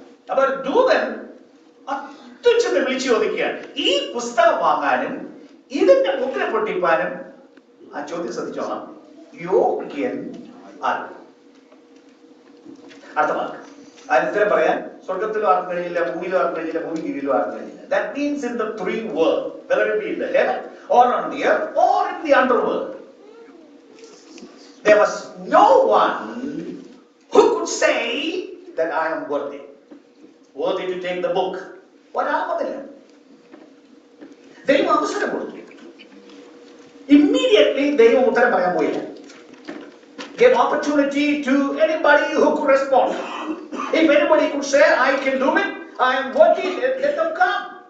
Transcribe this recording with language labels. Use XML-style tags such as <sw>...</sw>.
<ml>അപ്പൊ ദൂതൻ അത്യുച്ചത്തിൽ വിളിച്ചു ചോദിക്കുകയാണ്, ഈ പുസ്തകം വാങ്ങാനും ഇതിന്റെ മുദ്ര പൊട്ടിപ്പാനും. ആ ചോദ്യം ശ്രദ്ധിച്ചോളാം, യോഗ്യൻ ആര്? അടുത്ത വാക്ക് അതിന് ഉത്തരം പറയാൻ സ്വർഗത്തിലും ആർക്കും കഴിയില്ല, ഭൂമിയിലും ആർക്കും കഴിയില്ല, ഭൂമി കീഴിലും ആർക്കും കഴിയില്ല.</ml> <en>That means in the three worlds, whether it be in the heaven or on the earth or in the underworld, there was no one who could say that I am worthy to take the book.</en> <ml>ഒരാമതില്ല. ദൈവം അവസരം കൊടുത്തു. Immediately ദൈവം ഉത്തരം പറയാൻ പോയില്ല.</ml> <en>Gave opportunity to anybody who could respond. If anybody could say, I can do it, I am worthy, let them come.</en>